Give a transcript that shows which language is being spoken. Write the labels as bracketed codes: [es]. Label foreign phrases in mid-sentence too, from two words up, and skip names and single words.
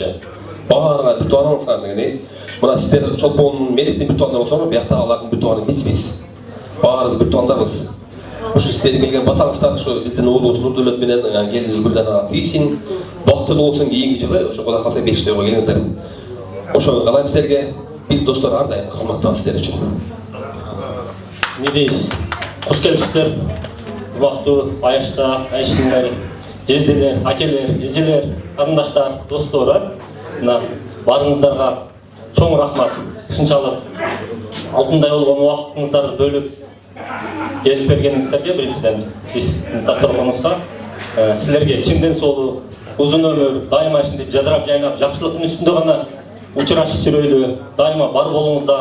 [ky] Баарыңа бир тууганыңыздар деген. Мына сиздер Чолпонун Мелистин бир туугандары болсоңор, бияқта алардын бир тууганы биз. Баарыбыз бир туугандарбыз. Ошо сиздердин келген батаңыздар ошо биздин уулубуз Нурдулет менен келиниз Гүлданага тийсин. Бактылуу болсун кийинки жылы ошо Кудай калса Бешиктөйгө келиңиздер. Ошону каалайм силерге. Биз достор ар дайым кызматтабыз сиздер үчүн. [kk] Не дейсіз? Қош келіпсіздер. [ky] Убактуу Айышта, Айшындар, жезделер, акелер, эжелер, карындаштар, достор, мына барыңыздарга чоң рахмат. Шынчалык алтындай болгон убактыңыздарды бөлүп келип бергениңиздерге биринчиден биз дасторконубузга силерге чындын соолуу, узун өмүр, дайыма ушинтип жадырап жайнап, жакшылыктын үстүндө гана учурашып жүрөйлү, дайыма бар болуңуздар.